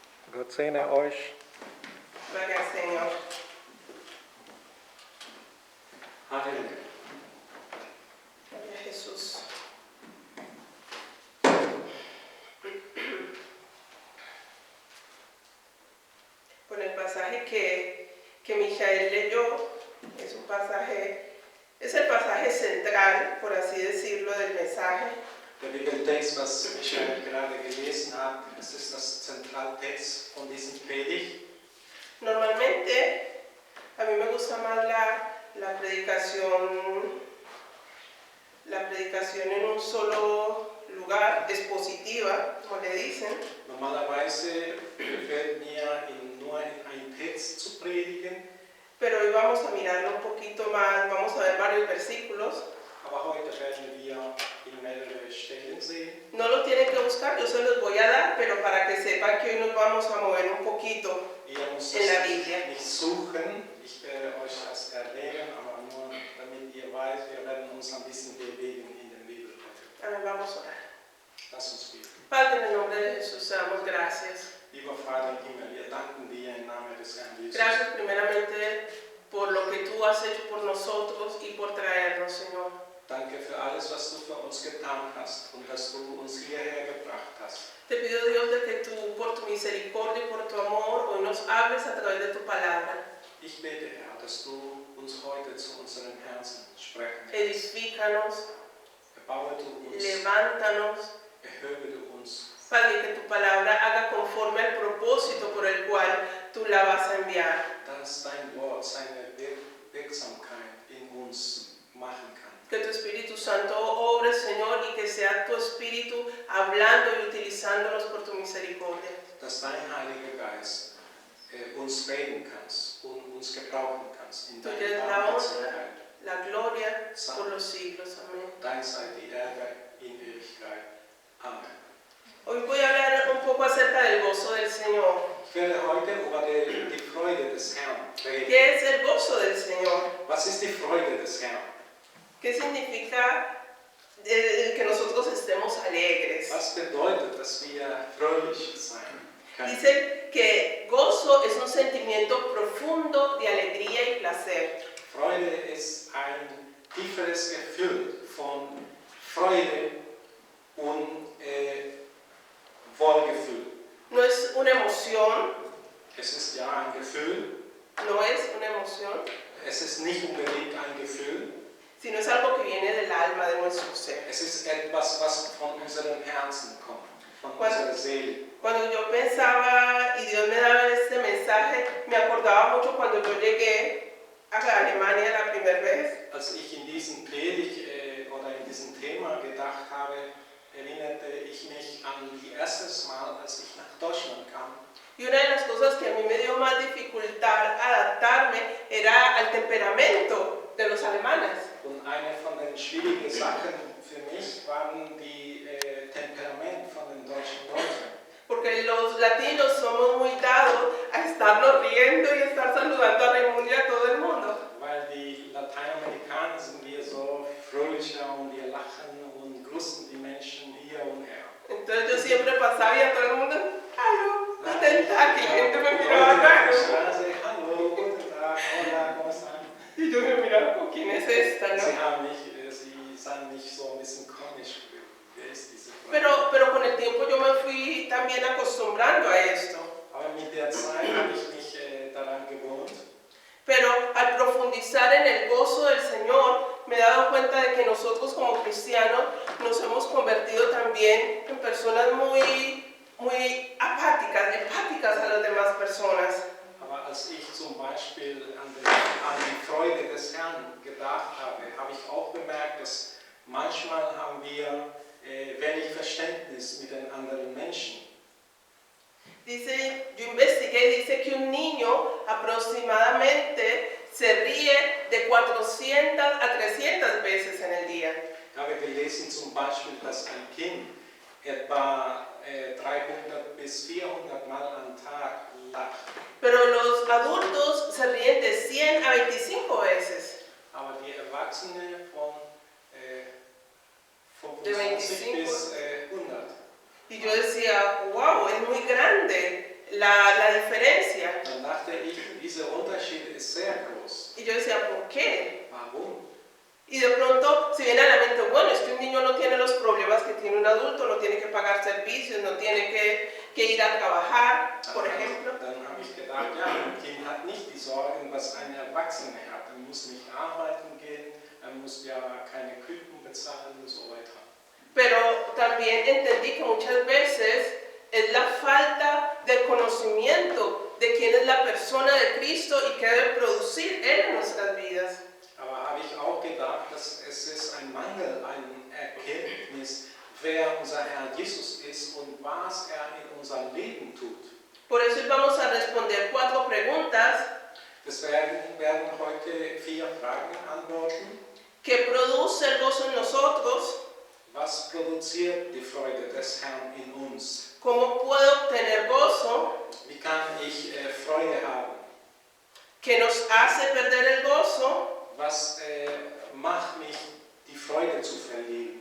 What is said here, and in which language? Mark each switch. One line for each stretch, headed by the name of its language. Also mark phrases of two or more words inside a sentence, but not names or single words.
German: Gott segne euch.
Spanish: Gracias, Señor.
German: Halleluja.
Spanish: Gloria a Jesús. Con el pasaje que Michael leyó, es el pasaje central, por así decirlo, del mensaje.
German: Der Bibeltext, was Michael gerade gelesen hat, das ist das Zentraltext von diesem Predigt.
Spanish: Normalmente, a mí me gusta más la predicación en un solo lugar, expositiva, como le dicen.
German: Normalerweise gefällt mir, nur in einen Text zu predigen,
Spanish: Pero hoy vamos a mirarlo un poquito más, vamos a ver varios versículos.
German: aber heute werden wir in mehrere Stellen sehen.
Spanish: No lo tienen que buscar, yo se los voy a dar, pero para que sepan que hoy nos vamos a mover un poquito
German: Ihr müsst
Spanish: en la es Biblia.
German: nicht suchen, ich werde euch das erklären, aber nur damit ihr weißt, wir werden uns ein bisschen bewegen in der Bibel heute.
Spanish: Amén, vamos a orar.
German: Lass uns beten.
Spanish: Padre, en el nombre de Jesús, te damos gracias.
German: Lieber Vater im Himmel, wir danken dir im Namen des Herrn Jesus.
Spanish: Gracias primeramente por lo que tú has hecho por nosotros y por traernos, Señor.
German: Danke für alles, was du für uns getan hast und dass du uns hierher gebracht hast.
Spanish: Te pido, Dios, de que tú, por tu misericordia y por tu amor, hoy nos hables a través de tu palabra.
German: Ich bete, Herr, dass du uns heute zu unseren Herzen sprechen kannst.
Spanish: Edifícanos,
German: Erbaue du uns,
Spanish: levántanos.
German: erhöbe du uns.
Spanish: Padre, que tu palabra haga conforme al propósito por el cual tú la vas a enviar.
German: Dass dein Wort seine Wirksamkeit in uns machen kann.
Spanish: Que tu Espíritu Santo obre, Señor, y que sea tu Espíritu hablando y utilizándonos por tu misericordia.
German: Dass dein Heiliger Geist uns reden kannst und uns gebrauchen kannst in
Spanish: Tuya
German: deiner
Spanish: es la honra,
German: Barmherzigkeit.
Spanish: la gloria por los siglos. Amén.
German: Dein sei die Ehre in Ewigkeit. Amen.
Spanish: Hoy voy a hablar un poco acerca del gozo del Señor.
German: Ich werde heute über die Freude des Herrn reden.
Spanish: ¿Qué es el gozo del Señor?
German: Was ist die Freude des Herrn?
Spanish: ¿Qué significa que nosotros estemos alegres?
German: Was bedeutet, dass wir fröhlich sein können?
Spanish: Dice que gozo es un sentimiento profundo de alegría y placer.
German: Freude ist ein tieferes Gefühl von Freude und Wohlgefühl.
Spanish: No es una emoción,
German: Es ist ja ein Gefühl,
Spanish: no es una emoción,
German: es ist nicht unbedingt ein Gefühl,
Spanish: sino es algo que viene del alma, de nuestro ser.
German: es ist etwas, was von unserem Herzen kommt, von
Spanish: Cuando-
German: unserer Seele.
Spanish: Cuando yo pensaba y Dios me daba este mensaje, me acordaba mucho cuando yo llegué a Alemania la primera vez.
German: Als ich in diesen Predigt oder in diesem Thema gedacht habe, erinnerte ich mich an die erstes Mal, als ich nach Deutschland kam.
Spanish: Y una de las cosas que a mí me dio más dificultad adaptarme era al temperamento de los alemanes.
German: Und eine von den schwierigen Sachen für mich waren die Temperament von den deutschen Leuten.
Spanish: Porque los latinos somos muy dados a estarnos riendo y estar saludando a Raimundo y a todo el mundo.
German: Weil die Lateinamerikaner sind wir so fröhlicher und wir lachen und grüßen die Menschen hier und her.
Spanish: Entonces yo siempre pasaba y a todo el mundo,
German: hallo, guten Tag,
Spanish: y la gente me
German: Leute
Spanish: miraba
German: auf der
Spanish: raro.
German: Straße, hallo, guten Tag,
Spanish: hola, ¿cómo están? Y yo me miraba, "Oh, ¿quién es esta, no?"
German: Sie sahen mich so ein bisschen komisch. Wer ist diese Frau?
Spanish: Pero con el tiempo yo me fui también acostumbrando a esto.
German: Aber mit der Zeit habe ich mich daran gewohnt.
Spanish: Pero al profundizar en el gozo del Señor, me he dado cuenta de que nosotros como cristianos nos hemos convertido también en personas muy empáticas a las demás personas.
German: Aber als ich zum Beispiel an die Freude des Herrn gedacht habe, habe ich auch bemerkt, dass manchmal haben wir wenig Verständnis mit den anderen Menschen.
Spanish: Dice, yo investigué, dice que un niño aproximadamente se ríe de 400 a 300 veces en el día.
German: Ich habe gelesen zum Beispiel, dass ein Kind etwa 300 bis 400 Mal am Tag lacht.
Spanish: Pero los adultos se ríen de 100 a 25 veces.
German: Aber die Erwachsenen von
Spanish: De 25
German: 25 bis 100.
Spanish: Y yo decía, wow, es muy grande la diferencia.
German: Dann dachte ich, dieser Unterschied ist sehr groß.
Spanish: Y yo decía, ¿por qué?
German: Warum?
Spanish: Y de pronto se viene a la mente, bueno, es que un niño no tiene los problemas que tiene un adulto, no tiene que pagar servicios, no tiene que ir a trabajar, por ejemplo.
German: Dann habe ich gedacht, ja, ein Kind hat nicht die Sorgen, was ein Erwachsener hat. Er muss nicht arbeiten gehen, er muss ja keine Küken bezahlen und so weiter.
Spanish: Pero también entendí que muchas veces es la falta de conocimiento de quién es la persona de Cristo y qué debe producir Él en nuestras vidas.
German: Aber habe ich auch gedacht, dass es ist ein Mangel an Erkenntnis, wer unser Herr Jesus ist und was er in unserem Leben tut.
Spanish: Por eso hoy vamos a responder 4 preguntas
German: Deswegen werden heute 4 Fragen antworten.
Spanish: que produce el gozo en nosotros,
German: Was produziert die Freude des Herrn in uns?
Spanish: cómo puedo obtener gozo,
German: Wie kann ich Freude haben?
Spanish: qué nos hace perder el gozo
German: Was macht mich, die Freude zu verlieren?